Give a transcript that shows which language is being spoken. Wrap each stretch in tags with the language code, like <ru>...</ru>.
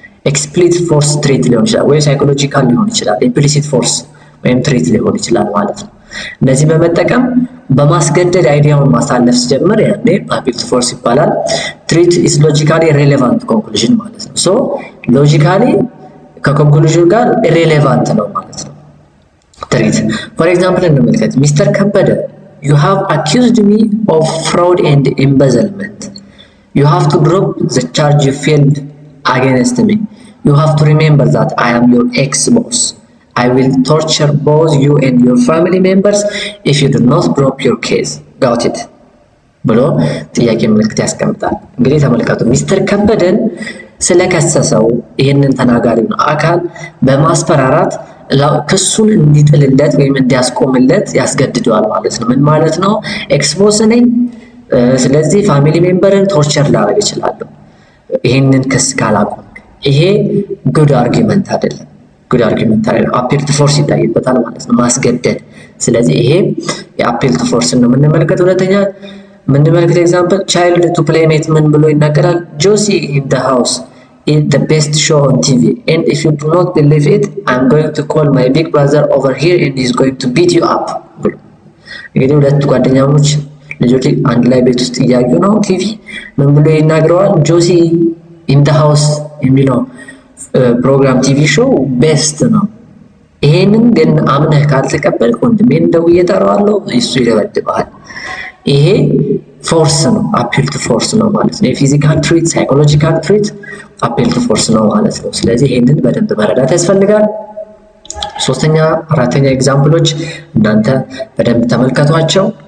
<am>explicit force threat ሊሆን ይችላል፣ ወይ ሳይኮሎጂካል ሊሆን ይችላል፣ implicit force ወይም threat ሊሆን ይችላል ማለት ነው። እነዚህ በመጠቀም በማስገደድ አይዲያውን ማሳለፍ ሲጀምር ያኔ appeal to force ይባላል።</am> <en>threat is logically relevant conclusion</en> <am>ማለት ነው። so logically ከኮንክሉዥን ጋር irrelevant ነው ማለት ነው። threat for example እንመልከት። Mr.</am> <en>ከበደ you have accused me of fraud and embezzlement. You have to drop the charge you filed against me. You have to remember that I am your ex-boss. I will torture both you and your family members if you do not drop your case. Got it?</en> <am>ብሎ ጥያቄ ምልክት ያስቀምጣል። እንግዲህ ተመልከቱ ሚስተር ከበደን ስለከሰሰው ይሄንን ተናጋሪውን አካል በማስፈራራት ክሱን እንዲጥልለት ወይም እንዲያስቆምለት ያስገድደዋል ማለት ነው። ምን ማለት ነው? ኤክስፖስ ነኝ፣ ስለዚህ ፋሚሊ ሜምበርን ቶርቸር ላደርግ እችላለሁ ይሄንን ክስ ካላቆም። ይሄ ጉድ አርጊመንት አይደለም። ጉድ አርጊመንት አይደለም። appeal to force ይታይበታል ማለት ነው፣ ማስገደድ። ስለዚህ ይሄ የappeal to force ነው የምንመለከተው። ሁለተኛ የምንመለከተው ኤግዛምፕል</am> <en>child to playmate</en> <am>ምን ብሎ ይናገራል?</am> <en>Josie in the house is the best show on TV and if you do not believe it I'm going to call my big brother over here and he's going to beat you up</en> <am>ብሎ እንግዲህ ሁለት ጓደኛሞች ልጆች አንድ ላይ ቤት ውስጥ እያዩ ነው ቲቪ። ምን ብሎ ይናገረዋል? ጆሲ in the house የሚለው ፕሮግራም ቲቪ ሾው ቤስት ነው። ይሄንን ግን አምነህ ካልተቀበልክ ወንድሜን ደውዬ እጠራዋለሁ እሱ ይደበድብሃል። ይሄ ፎርስ ነው፣ appeal to force ነው ማለት ነው። የፊዚካል ትሪት፣ ሳይኮሎጂካል ትሪት appeal to force ነው ማለት ነው። ስለዚህ ይሄንን በደንብ መረዳት ያስፈልጋል። ሶስተኛ አራተኛ ኤግዛምፕሎች እናንተ በደንብ ተመልከቷቸው።</am>